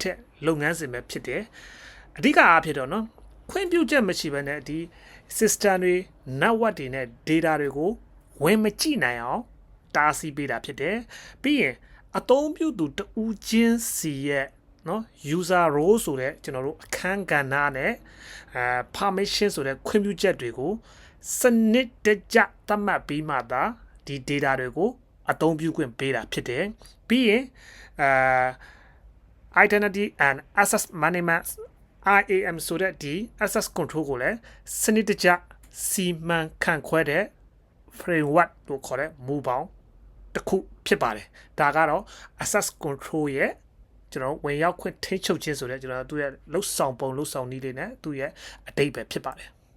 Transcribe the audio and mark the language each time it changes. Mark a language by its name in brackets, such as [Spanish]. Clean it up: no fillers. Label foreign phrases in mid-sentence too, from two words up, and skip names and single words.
[Burmese] တဲ့လုပ်ငန်းစဉ်ပဲဖြစ်တယ်အဓိကအားဖြင့်တော့เนาะခွင့်ပြုချက်မရှိဘဲနဲ့ဒီ system တွေ network တွေနဲ့ data တွေကိုဝင်မကြည့်နိုင်အောင်တားဆီးပေးတာဖြစ်တယ်ပြီးရင်အသုံးပြုသူတဦးချင်းစီရဲ့เนาะ [English] user role [Burmese] ဆိုတဲ့ကျွန်တော်တို့အခန်းကဏ္ဍနဲ့ permission ဆိုတဲ့ခွင့်ပြုချက်တွေကိုစနစ်တကျသတ်မှတ်ပြီးမှသာဒီ data တွေကိုအသုံးပြုခွင့်ပေးတာဖြစ်တယ်ပြီးရင် [English] identity and access management IAM [Burmese] ဆိုတဲ့ဒီ [English] access control [Burmese] ကိုလည်းစနစ်တကျစီမံခန့်ခွဲတဲ့ framework လို့ခေါ်တဲ့မူပေါင်းတစ်ခုဖြစ်ပါတယ်ဒါကတော့ [English] access control [Burmese] ရဲ့ကျွန်တော်ဝင်ရောက်ခွင့်ထိန်းချုပ်ခြင်းဆိုတဲ့ကျွန်တော်တို့ရဲ့လှုပ်ဆောင်ပုံလှုပ်ဆောင်နည်းလေးနဲ့သူ့ရဲ့အဓိပ္ပာယ်ဖြစ်ပါတယ်